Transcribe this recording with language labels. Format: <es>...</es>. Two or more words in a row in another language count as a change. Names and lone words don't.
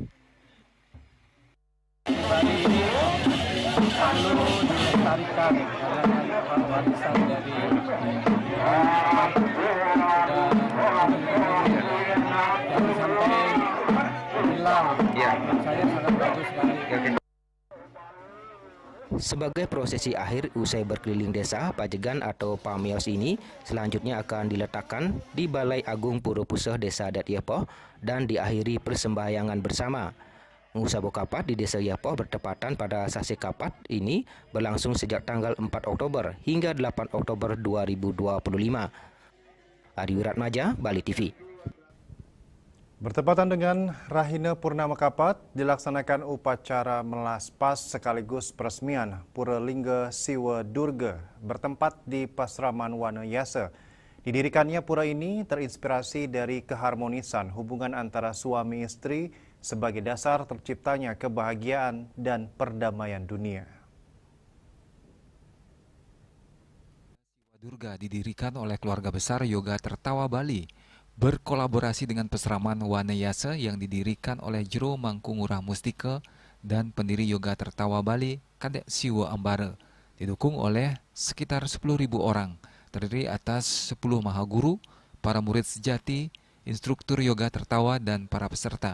<id>Bali ini perlu dilestarikan karena warisan dari jangan sampai hilang. Saya sangat bagus sekali. Sebagai prosesi akhir usai berkeliling desa, pajegan atau pamios ini selanjutnya akan diletakkan di Balai Agung Pura Puseh Desa Adat Yepoh dan diakhiri persembahyangan bersama. Ngusabe Kapat di Desa Yepoh bertepatan pada sase kapat ini berlangsung sejak tanggal 4 Oktober hingga 8 Oktober 2025. Adi Wiratmaja, Bali TV. Bertepatan dengan Rahina Purnama Kapat, dilaksanakan upacara melaspas sekaligus peresmian Pura Lingga Siwa Durga bertempat di Pasraman Wanayasa. Didirikannya pura ini terinspirasi dari keharmonisan hubungan antara suami istri sebagai dasar terciptanya kebahagiaan dan perdamaian dunia. Siwa Durga didirikan oleh keluarga besar Yoga Tertawa Bali, berkolaborasi dengan Pasraman Wanayasa yang didirikan oleh Jero Mangkungurah Mustika dan pendiri Yoga Tertawa Bali, Kadek Siwa Ambara, didukung oleh sekitar 10.000 orang, terdiri atas 10 mahaguru, para murid sejati, instruktur yoga tertawa, dan para peserta.</id>